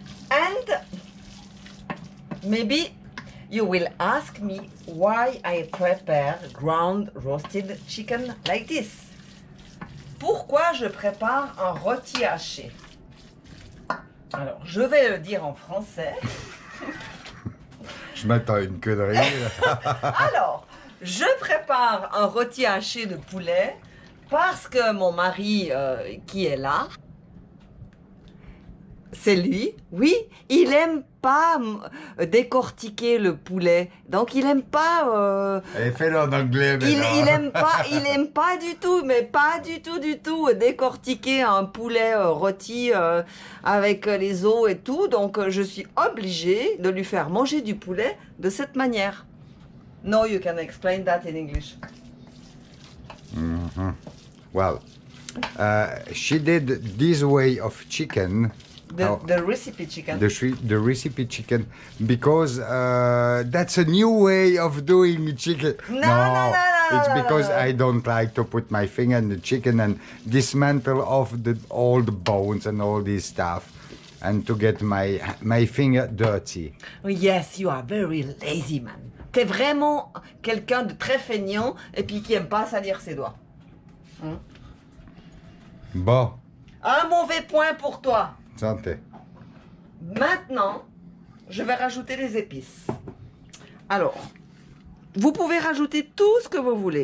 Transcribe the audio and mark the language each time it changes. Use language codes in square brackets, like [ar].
[en] And maybe you will ask me why I prepare ground roasted chicken like this. [fr] Pourquoi je prépare un rôti haché? Alors, je vais le dire en français. Je m'attends à une connerie. Alors, je prépare un rôti haché de poulet Parce que mon mari qui est là, c'est lui, oui, il aime pas décortiquer le poulet. Donc il aime pas... Allez, fais-le en anglais il aime pas du tout, mais pas du tout décortiquer un poulet rôti avec les os et tout. Donc je suis obligée de lui faire manger du poulet de cette manière. [en] No, you can explain that in English. Well, she did this way of chicken. The recipe chicken. The recipe chicken because that's a new way of doing chicken. No, it's because I don't like to put my finger in the chicken and dismantle off all the bones and all this stuff, and to get my finger dirty. Yes, you are very lazy man. [fr] T'es vraiment quelqu'un de très feignant et puis qui aime pas salir ses doigts. Bon, Un mauvais point pour toi. santé. Maintenant, je vais rajouter les épices. Alors, vous pouvez rajouter tout ce que vous voulez.